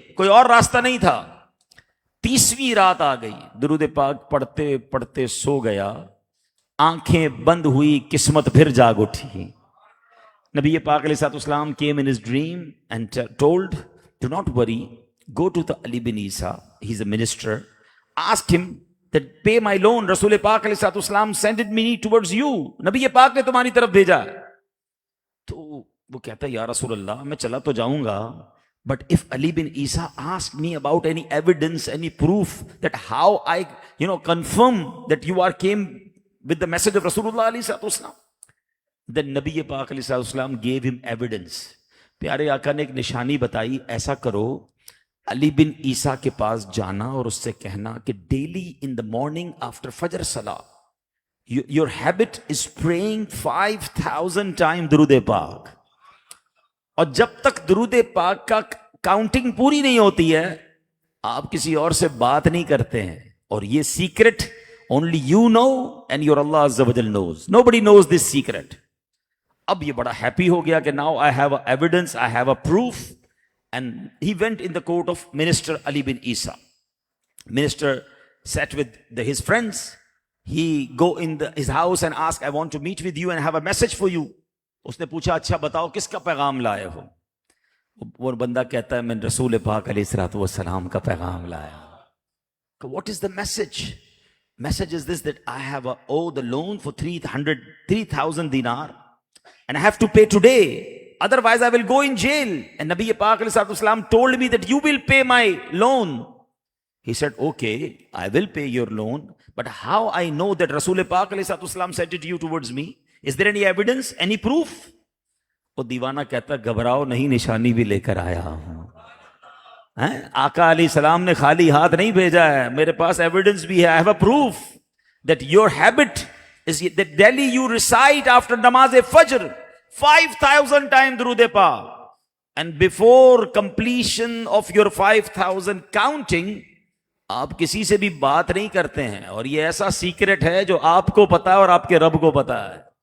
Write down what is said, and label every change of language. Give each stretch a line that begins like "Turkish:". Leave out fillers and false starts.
Urdu: کوئی اور راستہ نہیں تھا. 30ویں رات آ گئی, درود پاک پڑھتے پڑھتے سو گیا, آنکھیں بند ہوئی, قسمت پھر جاگ اٹھی.
English: نبی پاک علیہ الصلوۃ والسلام came in his dream and told, do not worry, go to the Ali bin Isa, he's a minister, ask him that pay my loan.
Urdu: رسول پاک علیہ الصلوۃ والسلام
English: sent me towards you,
Urdu: نبی پاک نے تمہاری طرف بھیجا. تو وہ کہتا ہے یا رسول اللہ میں چلا تو جاؤں گا,
English: but if Ali bin Isa asked me about any evidence, any proof that how I confirm that you are came with the message of Rasulullah alayhi salatu wasalam, then Nabi Pak alayhi salatu wasalam gave him evidence.
Urdu: پیارے آقا نے ایک نشانی بتائی, ایسا کرو علی بن عیسیٰ کے پاس جانا اور اس سے کہنا کہ
English: daily in the morning after فجر صلاح your habit is praying 5000 time
Urdu: درود پاک, اور جب تک درود پاک کا کاؤنٹنگ پوری نہیں ہوتی ہے آپ کسی اور سے بات نہیں کرتے ہیں, اور یہ secret
English: only you know and your Allah Azza wa Jal knows. Nobody knows this secret.
Urdu: اب یہ بڑا ہیپی ہو گیا کہ
English: now I have a evidence, I have a proof, and he went in the court of Minister Ali bin Isa. Minister sat with his friends. He go in his house and ask, I want to meet with you and have a message for you.
Urdu: اس نے پوچھا اچھا بتاؤ کس کا پیغام لائے ہو. وہ بندہ کہتا ہے میں رسول پاک علیہ الصلوۃ والسلام کا پیغام لایا.
English: What is the message? Message is this, that I have owe the loan for 3,000 dinar and I have to pay today, otherwise I will go in jail. And Nabi Pak alayhi salatu wasalam told me that you will pay my loan. He said, okay, I will pay your loan, but how I know that Rasul Pak alayhi salatu wasalam sent it to you towards me? Is there any evidence, any proof?
Urdu: وہ دیوانہ کہتا گھبراؤ نہیں, نشانی بھی لے کر آیا ہوں. آقا علیہ السلام نے خالی ہاتھ نہیں بھیجا ہے, میرے پاس ایویڈنس بھی ہے.
English: I have a proof that your habit is that daily you recite after namaz fajr 5000 times درود پاک, and before completion of your 5000 counting
Urdu: آپ کسی سے بھی بات نہیں کرتے ہیں, اور یہ ایسا سیکرٹ ہے جو آپ کو پتا ہے
English: اور آپ کے رب کو پتا ہے.